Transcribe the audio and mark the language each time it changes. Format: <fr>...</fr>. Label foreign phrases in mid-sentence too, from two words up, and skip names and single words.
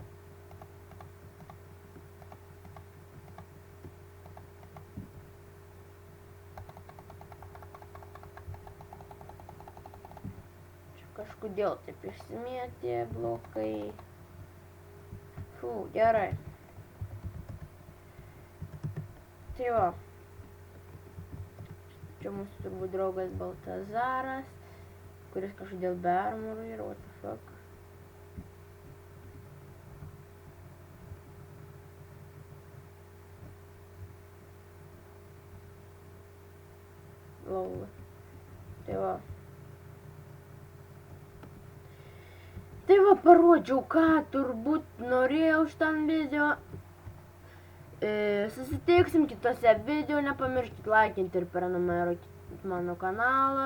<lt>Čia kažkodėl taip išsimėtė blokai. Fū, gerai. Tai va, čia mūsų turbūt draugas Baltazaras, kuris kažkodėl be armorų yra,</lt> <en>what the fuck. Lol.</en> <lt>Tai va. Tai va, parodžiau, ką turbūt norėjau šitam video. Susitiksim kitose video, nepamirškit laikinti ir prenumeruoti mano kanalą.</lt>